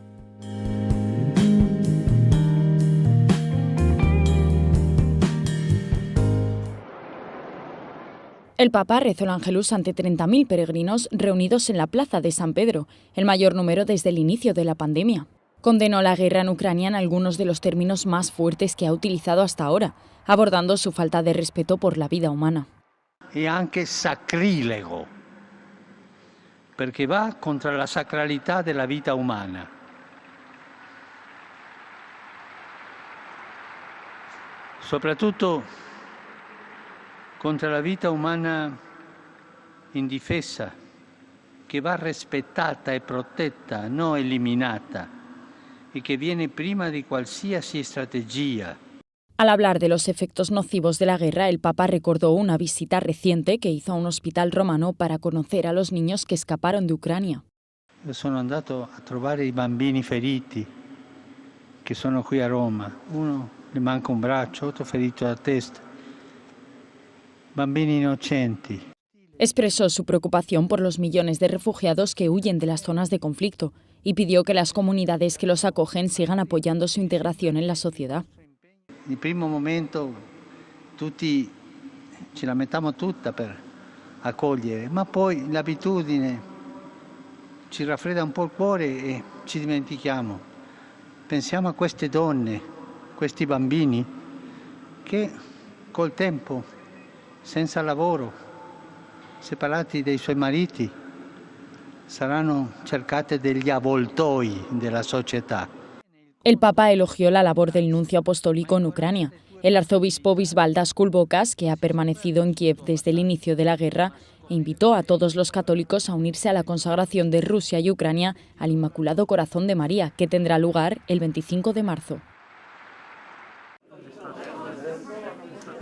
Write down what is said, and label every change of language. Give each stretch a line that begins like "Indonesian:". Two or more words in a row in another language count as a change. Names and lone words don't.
Spanish: El Papa rezó el Ángelus ante 30.000 peregrinos reunidos en la plaza de San Pedro, el mayor número desde el inicio de la pandemia. Condenó la guerra en Ucrania en algunos de los términos más fuertes que ha utilizado hasta ahora, abordando su falta de respeto por la vida humana.
Italian: E anche sacrilego, perché va contra la sacralità della vita umana. Soprattutto contra la vita umana indifesa, che va rispettata e protetta, non eliminata, e che viene prima di qualsiasi strategia.
Spanish: Al hablar de los efectos nocivos de la guerra, el Papa recordó una visita reciente que hizo a un hospital romano para conocer a los niños que escaparon de Ucrania.
Italian: Io sono andato a trovare i bambini feriti che sono qui a Roma. Uno le manca un braccio, otro ferito alla testa. Bambini inocenti.
Spanish: Expresó su preocupación por los millones de refugiados que huyen de las zonas de conflicto y pidió que las comunidades que los acogen sigan apoyando su integración en la sociedad.
Italian: In primo momento tutti ce la mettiamo tutta per accogliere, ma poi l'abitudine ci raffredda un po' il cuore e ci dimentichiamo. Pensiamo a queste donne, questi bambini che col tempo, senza lavoro, separati dai suoi mariti, saranno cercate degli avvoltoi della società.
Spanish: El Papa elogió la labor del nuncio apostólico en Ucrania. El arzobispo Visvaldas Kulbokas, que ha permanecido en Kiev desde el inicio de la guerra, invitó a todos los católicos a unirse a la consagración de Rusia y Ucrania al Inmaculado Corazón de María, que tendrá lugar el 25 de marzo.